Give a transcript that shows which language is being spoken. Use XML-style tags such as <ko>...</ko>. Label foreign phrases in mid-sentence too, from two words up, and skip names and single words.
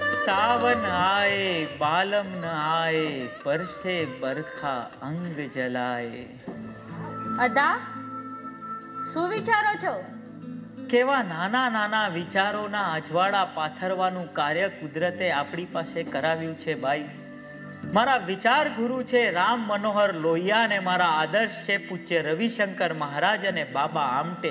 <hi>सावन आए बालम न आए बरसे बरखा अंग जलाए।</hi> <gu>અદા શું વિચારો છો? કેવા નાના નાના વિચારોના અજવાળા પાથરવાનું કાર્ય કુદરતે આપણી પાસે કરાવ્યું છે ભાઈ. મારા વિચાર ગુરુ છે રામ મનોહર લોહિયા અને મારા આદર્શ છે પૂજ્ય રવિશંકર મહારાજ અને બાબા આમટે.</gu>